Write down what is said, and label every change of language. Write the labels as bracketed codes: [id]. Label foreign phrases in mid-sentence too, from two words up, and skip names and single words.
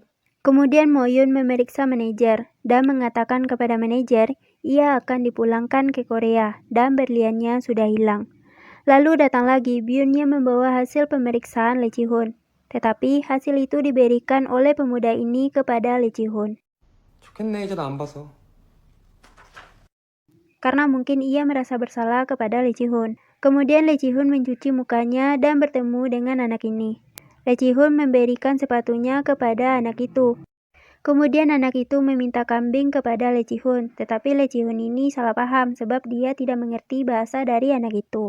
[id] Kemudian Moyun memeriksa manajer dan mengatakan kepada manajer ia akan dipulangkan ke Korea dan berliannya sudah hilang. Lalu datang lagi Byun yang membawa hasil pemeriksaan Lee Ji-hoon. Tetapi hasil itu diberikan oleh pemuda ini kepada Lee Ji-hoon. [ko] 좋겠네, 이제 나 안 봐서. [id] Karena mungkin ia merasa bersalah kepada Lee Ji-hoon. Kemudian Lee Ji-hoon mencuci mukanya dan bertemu dengan anak ini. Lee Ji-hoon memberikan sepatunya kepada anak itu. Kemudian anak itu meminta kambing kepada Lee Ji-hoon, tetapi Lee Ji-hoon ini salah paham sebab dia tidak mengerti bahasa dari anak itu.